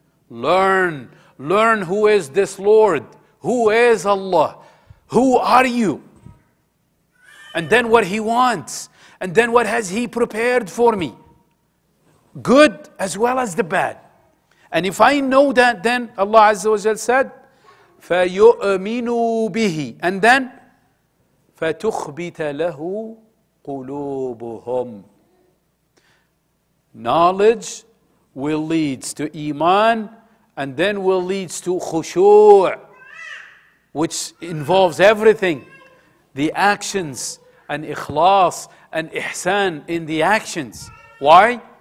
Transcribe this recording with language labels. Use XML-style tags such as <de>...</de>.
<en>Learn. Learn who is this Lord. Who is Allah? Who are you? And then what He wants. And then what has He prepared for me. Good as well as the bad. And if I know that, then Allah Azza wa Jal said,</en> <ar>فَيُؤْمِنُوا بِهِ.</ar> <en>And then,</en> <ar>فَتُخْبِتَ لَهُ قُلُوبُهُمْ.</ar> <en>Knowledge will lead to iman, and then will lead to khushu', which involves everything. The actions, and ikhlas, and ihsan in the actions. Why?</en>